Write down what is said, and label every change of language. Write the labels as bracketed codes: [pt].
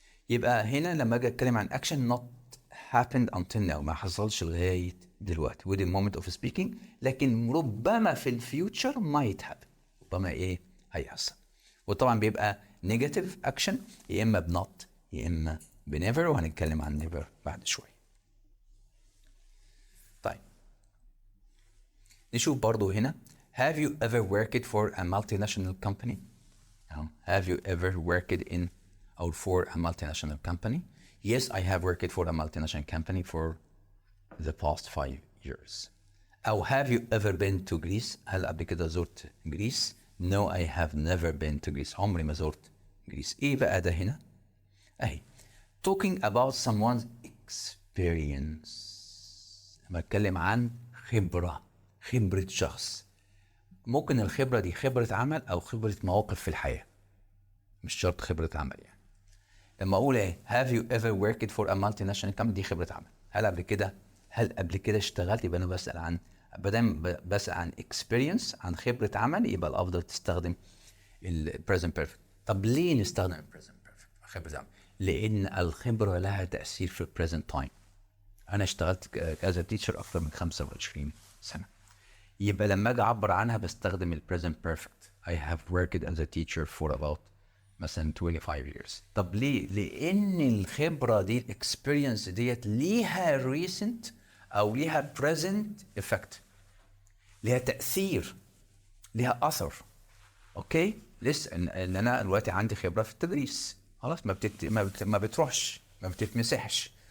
[ar] يبقى هنا لما اجي اتكلم عن [en] action not happened until now، [ar] ما حصلش لغايه دلوقتي [en] with the moment of speaking، [ar] لكن ربما في الفيوتشر [en] might happen، [ar] ربما ايه هيحصل. وطبعا بيبقى negative action يا اما بنوت يا اما بنيفر، وهنتكلم عن never بعد شويه. [en] طيب نشوف برضو هنا have you ever worked for a multinational company؟ have you ever worked in or for a multinational company? Yes, I have worked for a multinational company for the past 5 years. أو have you ever been to Greece؟ [ar] هل قبل كده زرت جريس؟ [en] No, I have never been to Greece. [ar] عمري ما زرت جريس. إيه بقى ده هنا؟ أهي [en] talking about someone's experience. [ar] لما أتكلم عن خبرة شخص. ممكن الخبرة دي خبرة عمل أو خبرة مواقف في الحياة، مش شرط خبرة عمل. يعني لما اقول ايه [en] have you ever worked for a multinational company [ar] دي خبرة عمل. هل قبل كده اشتغلت؟ يبقى انا بسأل عن بسأل عن experience، عن خبرة عمل، يبقى الافضل تستخدم ال present perfect. طب ليه نستخدم ال present perfect خبرة عمل؟ لان الخبرة لها تأثير في ال present time. انا اشتغلت [en] as a teacher [ar] اكثر من 25 سنة، يبقى لما اجي اعبر عنها بستخدم ال present perfect. [en] I have worked as a teacher for about مثلا 25 years. [ar] طب ليه؟ لان الخبره دي الاكسبيرينس ديت ليها ريسنت او ليها بريزنت افكت، ليها تاثير، ليها اثر. اوكي لسه ان انا دلوقتي عندي خبره في التدريس، خلاص ما بتروحش، ما بتتمسحش.